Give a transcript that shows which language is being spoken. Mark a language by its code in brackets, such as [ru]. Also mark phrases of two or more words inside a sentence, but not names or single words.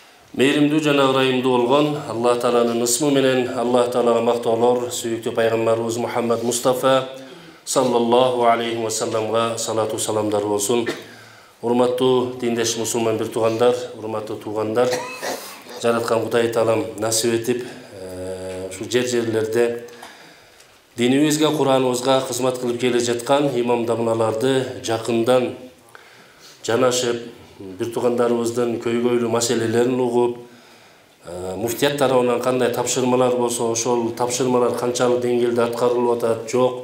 [ky] Meyrimdүү жана ырайымдуу болгон Аллах Тааланын ысмы менен Аллах Таалага мактоолор, сүйүктүү пайгамбарыбыз Мухаммад Мустафа [ar] صلى الله عليه وسلم [ky] салату саламдар болсун. Урматтуу диндеш мусулман бир туугандар, урматтуу туугандар, жараткан Кудай Таалам насип этип, ушу жерлерде динибизге, Кураныбызга кызмат кылып келе жаткан имам дамлаларды жакындан жанашып, бир туугандарыбыздын көйгөйлүү маселелерин угуп, муфтият тарабынан кандай тапшырмалар болсо, ошол тапшырмалар канчалык деңгээлде аткарылып атат, жок.